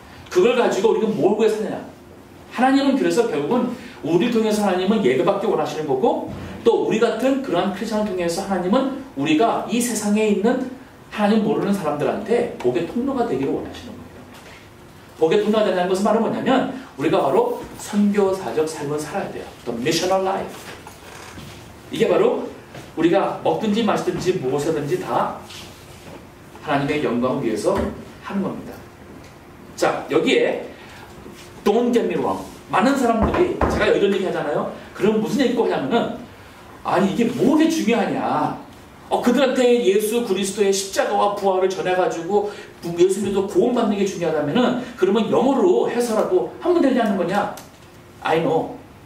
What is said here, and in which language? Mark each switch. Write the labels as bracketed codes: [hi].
[ko] 그걸 가지고 우리가 뭘 구해서 하느냐? 하나님은 그래서 결국은 우리를 통해서 하나님은 예배받기 원하시는 거고 또 우리 같은 그러한 크리스천을 통해서 하나님은 우리가 이 세상에 있는 하나님 모르는 사람들한테 복의 통로가 되기를 원하시는 거예요. 복의 통로가 된다는 것은 바로 뭐냐면 우리가 바로 선교사적 삶을 살아야 돼요. [en] The missional life. [ko] 이게 바로 우리가 먹든지 마시든지 무엇이든지 다 하나님의 영광을 위해서 하는 겁니다. 자, 여기에 [en] Don't get me wrong. [ko] 많은 사람들이 제가 이런 얘기 하잖아요. 그럼 무슨 얘기 꼭 하냐면은 아니 이게 뭐게 중요하냐. 그들한테 예수 그리스도의 십자가와 부활을 전해가지고 예수님도 구원받는 게 중요하다면은 그러면 영어로 해서라도 하면 되지 않는 거냐? [en] I know.